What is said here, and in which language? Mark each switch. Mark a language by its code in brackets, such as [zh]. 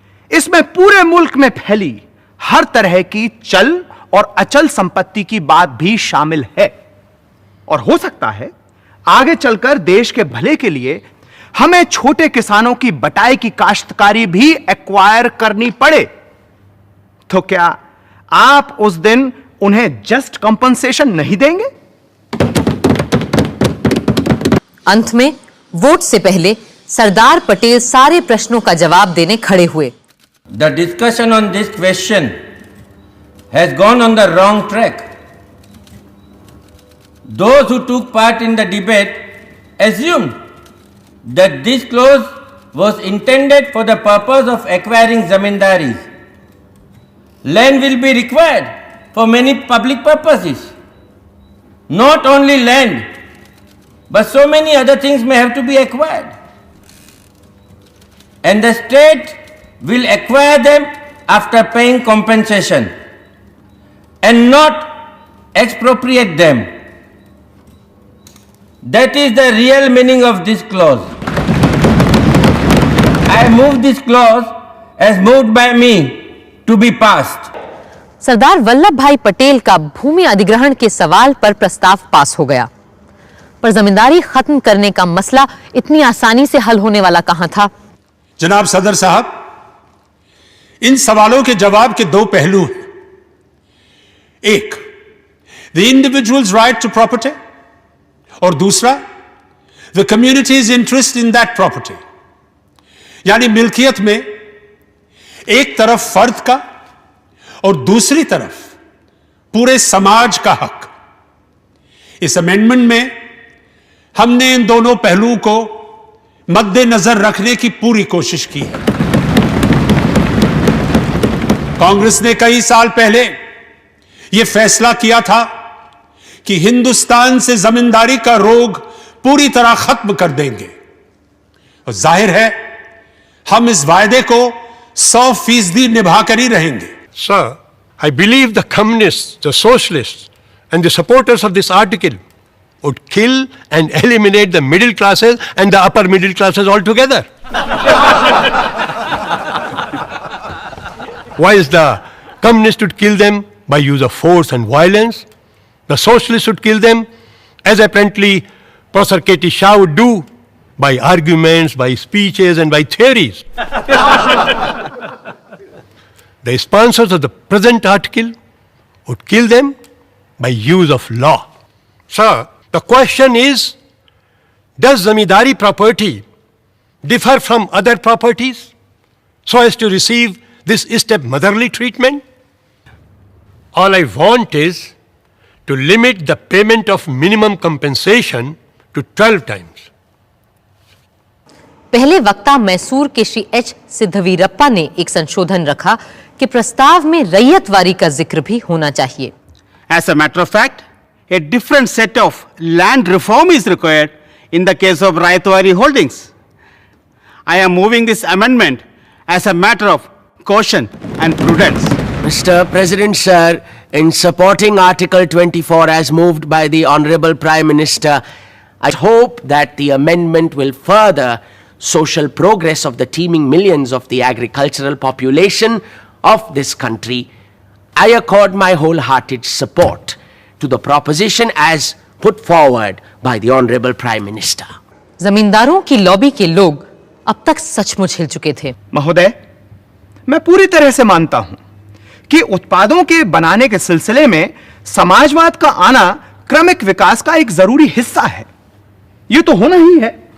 [hi] इसमें पूरे मुल्क में फैली हर तरह की चल और अचल संपत्ति की बात भी शामिल है और हो सकता है आगे चलकर देश के भले के लिए हमें छोटे किसानों की बटाई की काश्तकारी भी एक्वायर करनी पड़े। तो क्या आप उस दिन उन्हें जस्ट कंपनसेशन नहीं देंगे? अंत में वोट से पहले सरदार पटेल सारे प्रश्नों का जवाब देने खड़े हुए। [en] The discussion on this question has gone on the wrong track. Those who took part in the debate assumed that this clause was intended for the purpose of acquiring zamindaris. land will be required for many public purposes. Not only land, but so many other things may have to be acquired. And the state will acquire them after paying compensation and not expropriate them. That is the real meaning of this clause. I move this clause as moved by me to be passed. [hi] Sardar Vallabh भाई पटेल का भूमि अधिग्रहण के सवाल पर प्रस्ताव पास हो गया, पर जमींदारी खत्म करने का मसला इतनी आसानी से हल होने वाला कहां था। जनाब सदर साहब, इन सवालों के जवाब के दो पहलू हैं। एक, [en] the individuals right to property, [hi] और दूसरा, [en] The community's interest in that property. [hi] यानी मिल्कियत में एक तरफ फर्द का और दूसरी तरफ पूरे समाज का हक। इस अमेंडमेंट में हमने इन दोनों पहलुओं को मद्देनजर रखने की पूरी कोशिश की है। कांग्रेस ने कई साल पहले यह फैसला किया था कि हिंदुस्तान से जमींदारी का रोग पूरी तरह खत्म कर देंगे, और जाहिर है हम इस वायदे को 100% निभाकर ही रहेंगे। [en] Sir, I believe the communists, the socialists, and the supporters of this article would kill and eliminate the middle classes and the upper middle classes altogether. Whilst the communists would kill them by use of force and violence, the socialists would kill them as apparently Professor K.T. Shah would do, by arguments, by speeches, and by theories. The sponsors of the present article would kill them by use of law. Sir, the question is, does zamindari property differ from other properties so as to receive this step-motherly treatment? All I want is to limit the payment of minimum compensation to 12 times. [hi] पहले वक्ता मैसूर के Shri H सिद्धवीरप्पा ने एक संशोधन रखा कि प्रस्ताव में रैयतवारी का जिक्र भी होना चाहिए। [en] As a matter of fact, a different set of land reform is required in the case of Rayatwari holdings. I am moving this amendment as a matter of caution and prudence. Mr. President, sir, in supporting Article 24 as moved by the Honorable Prime Minister, I hope that the amendment will further social progress of the teeming millions of the agricultural population of this country. I accord my wholehearted support to the proposition as put forward by the Honorable Prime Minister. [hi] जमींदारों की lobby के लोग अब तक सचमुच हिल चुके थे। महोदय, मैं पूरी तरह से मानता हूं कि उत्पादों के बनाने के सिलसिले में समाजवाद का आना क्रमिक विकास का एक जरूरी हिस्सा है। यह तो होना ही है।